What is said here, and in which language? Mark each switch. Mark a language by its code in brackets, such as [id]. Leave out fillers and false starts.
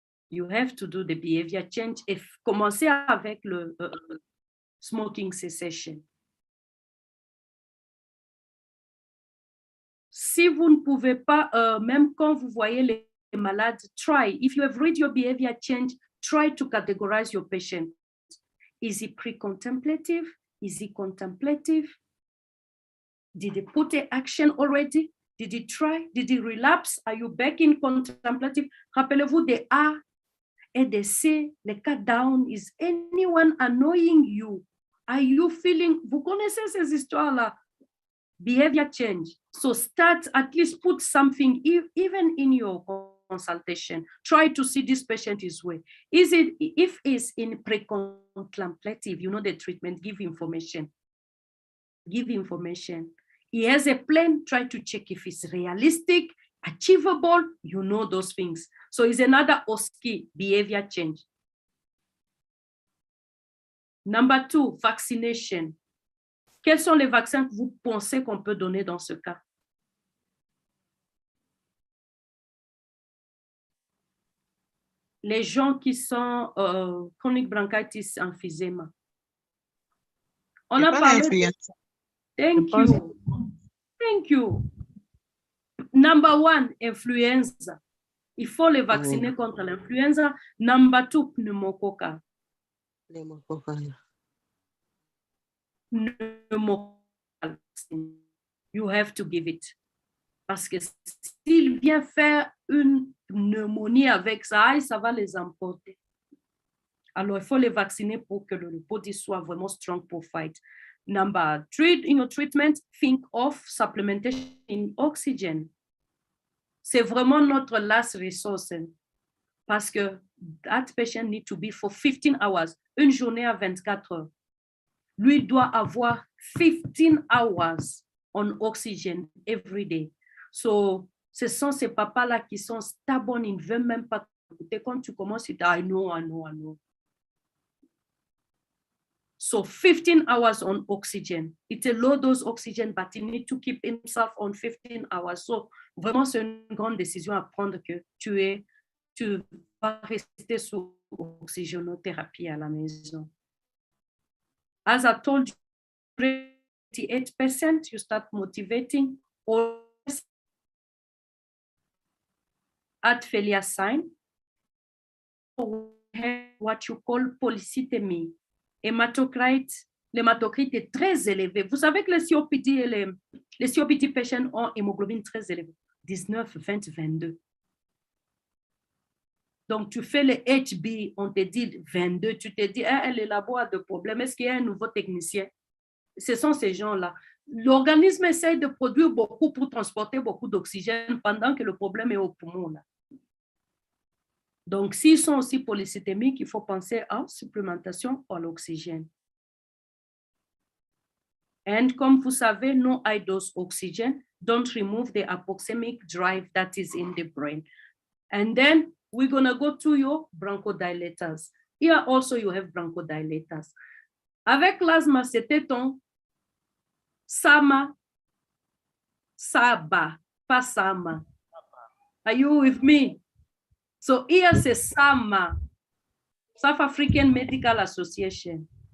[en] You have to do the behavior change [fr] et commencer avec le [en] smoking cessation. [fr] Si vous ne pouvez pas, même quand vous voyez les malades, [en] try. If you have read your behavior change, try to categorize your patient. Is he pre-contemplative? Is he contemplative? Did he put the action already? Did he try? Did he relapse? Are you back in contemplative? [fr] Rappelez-vous des A et des C, les cas down. [en] Is anyone annoying you? Are you feeling, [fr] vous connaissez ces histoires-là? [en] Behavior change. So start, at least put something, even in your consultation. Try to see this patient is well. Is it, if it's in pre-contemplative, you know the treatment, give information. Give information. He has a plan, try to check if it's realistic, achievable, you know those things. So it's another OSCI, behavior change. Number 2, vaccination. [fr] Quels sont les vaccins que vous pensez qu'on peut donner dans ce cas? Les gens qui sont chronic bronchitis emphysema. On a parlé. [en] Thank you. Thank you. Number 1, influenza. [fr] Il faut les vacciner contre l'influenza. [en] Number 2, pneumococcal. Pneumococcal. You have to give it. [fr] Parce que s'il vient faire une pneumonie avec ça, ça va les emporter. Alors, il faut les vacciner pour que le body soit vraiment strong pour fight. [en] Number 3, in your treatment, think of supplementation in oxygen. [fr] C'est vraiment notre [en] last resource. [fr] Parce que [en] that patient need to be for 15 hours. [fr] Une journée à 24 heures. Lui doit avoir 15 [en] hours on oxygen every day. [fr] So, ce sont ces papas-là qui sont stubborn, ils ne veulent même pas écouter. Quand tu commences, ils disent, [en] I know. So 15 hours on oxygen. It's a low dose oxygen, but he needs to keep himself on 15 hours. [fr] So vraiment, c'est une grande décision à prendre que tu vas rester sous oxygénothérapie à la maison. [en] As I told you, 88%, you start motivating or heart failure sign, what you call polycythemia. [fr] L'hématocrite est très élevé. Vous savez que les COPD et les COPD patients ont hémoglobine très élevée, 19, 20, 22. Donc, tu fais le HB, on te dit 22, tu te dis, le labo a de problèmes, est-ce qu'il y a un nouveau technicien? Ce sont ces gens-là. L'organisme essaie de produire beaucoup pour transporter beaucoup d'oxygène pendant que le problème est au poumon, là. Donc, s'ils sont aussi polycythémiques, il faut penser à supplémentation en oxygène. [en] And [fr] comme vous savez, [en] no high dose oxygen, don't remove the hypoxemic drive that is in the brain. And then we're going to go to your bronchodilators. Here also you have bronchodilators. [fr] Avec l'asthme, c'était ton SAMA, SABA, pas SAMA. [en] Are you with me? So here [fr] c'est [en] SAMA, South African Medical Association.